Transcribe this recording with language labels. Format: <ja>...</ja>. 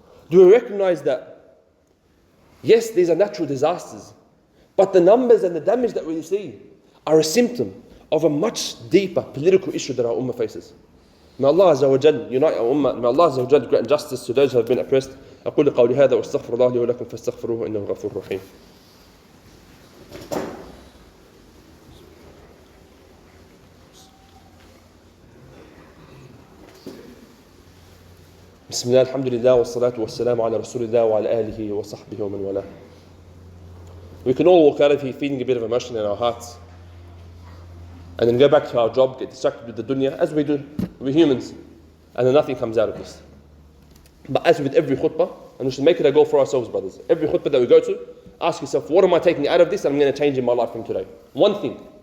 <en>Do we recognize that, yes, these are natural disasters, but the numbers and the damage that we see are a symptom of a much deeper political issue that our ummah faces. May Allah Azza wa Jal unite our ummah. May Allah Azza wa Jal grant justice to those who have been oppressed.</en> <ar>أقول قولي هذا واستغفر الله لي ولكم فاستغفروه إنه غفور رحيم. بسم الله الحمد لله والصلاة والسلام على رسول الله وعلى آله وصحبه ومن والاه.</ar> <en>We can all walk out of here feeling a bit of emotion in our hearts and then go back to our job, get distracted with the dunya, as we do. We're humans, and then nothing comes out of this. But as with every khutbah, and we should make it a goal for ourselves, brothers, every khutbah that we go to, ask yourself, what am I taking out of this and I'm going to change in my life from today? One thing.</en>